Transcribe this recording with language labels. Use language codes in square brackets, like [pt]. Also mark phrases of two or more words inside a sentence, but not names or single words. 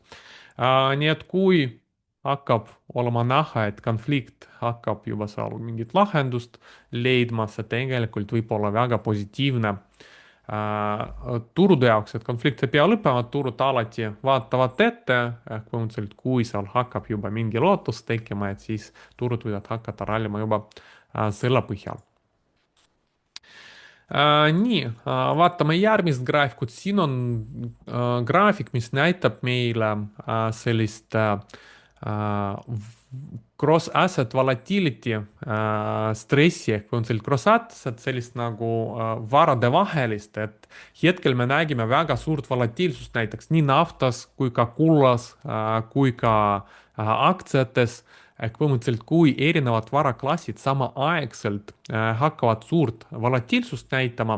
[et] Nii et kui hakkab olema näha, et konflikt hakkab juba seal mingit lahendust leidma, see tegelikult võib olla väga positiivne turude jaoks, et konflikt ei pea lõppema, turud alati vaatavad ette, põhimõtteliselt kui seal hakkab juba mingi lootus tekkima, et siis turud võivad hakata rallima juba selle põhjal. Nii, vaatame järgmist graafikut, siin on graafik, mis näitab meile sellist [en] cross asset volatility [et] stressi ehk põhimõtteliselt [en] cross asset [et] sellist nagu varade vahelist, et hetkel me nägime väga suurt volatiilsust näiteks nii naftas kui ka kullas kui ka aktsiates ehk põhimõtteliselt kui erinevad varaklassid samaaegselt hakkavad suurt volatiilsust näitama